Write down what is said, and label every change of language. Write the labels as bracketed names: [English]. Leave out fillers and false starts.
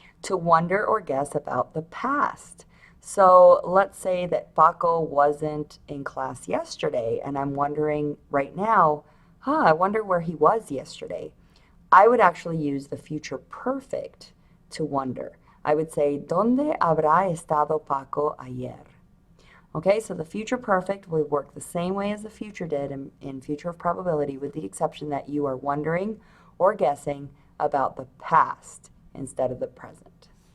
[English] to wonder or guess about the past. So let's say that Paco wasn't in class yesterday, and I'm wondering right now, I wonder where he was yesterday. I would actually use the future perfect to wonder. I would say, [Spanish] ¿Dónde habrá estado Paco ayer? [English] Okay, so the future perfect will work the same way as the future did in future of probability, with the exception that you are wondering or guessing about the past instead of the present.